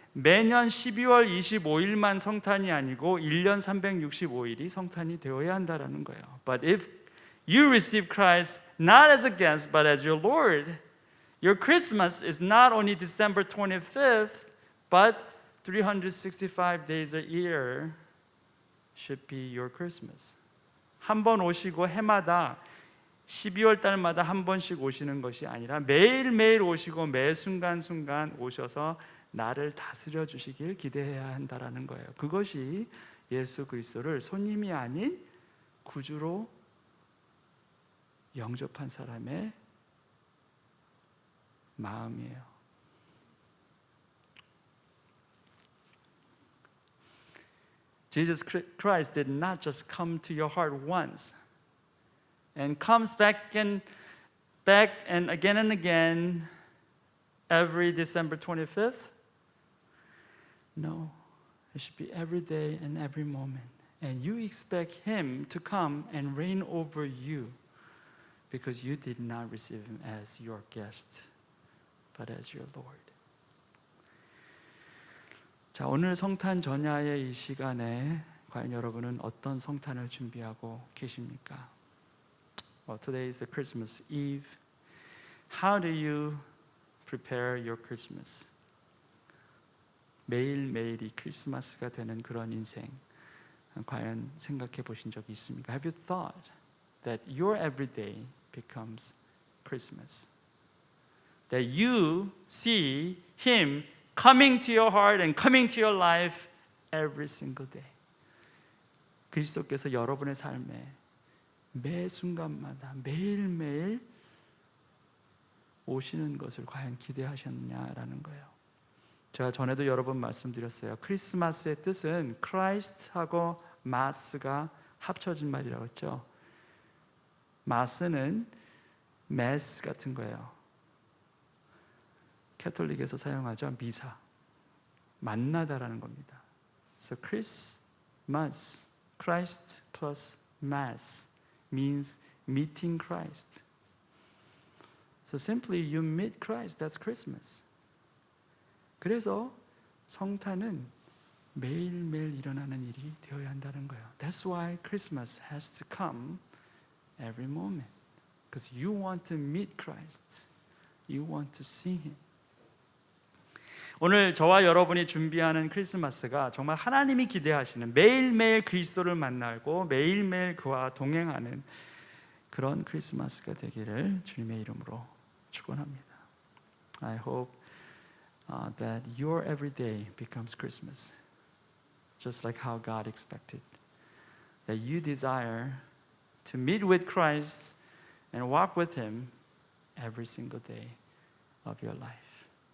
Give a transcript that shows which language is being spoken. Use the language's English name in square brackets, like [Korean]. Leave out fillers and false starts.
[Korean] 매년 12월 25일만 성탄이 아니고 1년 365일이 성탄이 되어야 한다라는 거예요. [English] But if you receive Christ not as a guest but as your Lord, your Christmas is not only December 25th, but 365 days a year should be your Christmas. [Korean] 한 번 오시고 해마다 12월 달마다 한 번씩 오시는 것이 아니라 매일매일 오시고 매 순간순간 오셔서 나를 다스려 주시길 기대해야 한다라는 거예요. 그것이 예수 그리스도를 손님이 아닌 구주로 영접한 사람의 마음이에요. [English] Jesus Christ did not just come to your heart once and comes back and again every December 25th. No, it should be every day and every moment. And you expect Him to come and reign over you because you did not receive Him as your guest, but as your Lord. [Korean] 자, 오늘 성탄 전야의 이 시간에 과연 여러분은 어떤 성탄을 준비하고 계십니까? [English] Well, today is the Christmas Eve. How do you prepare your Christmas? [Korean] 매일매일이 크리스마스가 되는 그런 인생 과연 생각해 보신 적이 있습니까? [English] Have you thought that your everyday becomes Christmas? That you see Him coming to your heart and coming to your life every single day. [Korean] 그리스도께서 여러분의 삶에 매 순간마다 매일매일 오시는 것을 과연 기대하셨냐라는 거예요. 제가 전에도 여러 번 말씀드렸어요. 크리스마스의 뜻은 크라이스트하고 마스가 합쳐진 말이라고 했죠. 마스는 메스 같은 거예요. 캐톨릭에서 사용하죠. 미사. 만나다라는 겁니다. [English] So Christmas, Christ plus Mass means meeting Christ. So simply you meet Christ, that's Christmas. [Korean] 그래서 성탄은 매일매일 일어나는 일이 되어야 한다는 거예요. [English] That's why Christmas has to come every moment. Because you want to meet Christ. You want to see Him. [Korean] 오늘 저와 여러분이 준비하는 크리스마스가 정말 하나님이 기대하시는 매일매일 그리스도를 만나고 매일매일 그와 동행하는 그런 크리스마스가 되기를 주님의 이름으로 축원합니다. [English] I hope that your everyday becomes Christmas, just like how God expected. That you desire to meet with Christ and walk with Him every single day of your life.